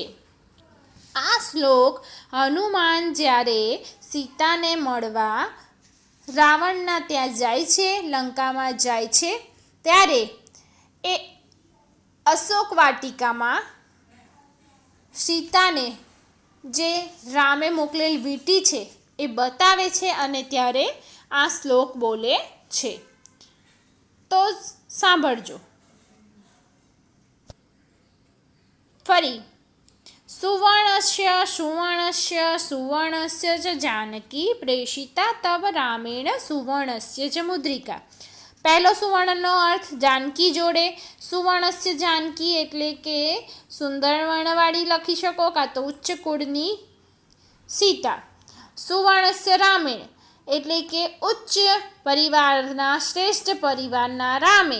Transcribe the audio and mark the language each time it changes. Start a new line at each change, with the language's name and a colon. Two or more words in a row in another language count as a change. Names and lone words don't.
Gujarati: આ શ્લોક હનુમાન જ્યારે સીતાને મળવા રાવણના ત્યાં જાય છે, લંકામાં જાય છે, ત્યારે એ અશોક વાટિકામાં સીતાને જે રામે મોકલેલ વીંટી છે એ બતાવે છે અને ત્યારે આ શ્લોક બોલે છે। તો સાંભળજો ફરી।
Sanskrit: સુવર્ણસ્ય સુવર્ણસ્ય સુવર્ણસ્ય ચ जानकी प्रेषिता तव रामेण सुवर्णस्य च मुद्रिका।
Gujarati: પહેલો સુવર્ણનો અર્થ जानकी જોડે
Sanskrit: સુવર્ણસ્ય जानकी
Gujarati: એટલે કે સુંદર વર્ણવાળી લખી શકો કાં તો ઉચ્ચ કુળની સીતા।
Sanskrit: સુવર્ણસ્ય રામેણ
Gujarati: એટલે કે ઉચ્ચ પરિવારના શ્રેષ્ઠ પરિવારના રામે।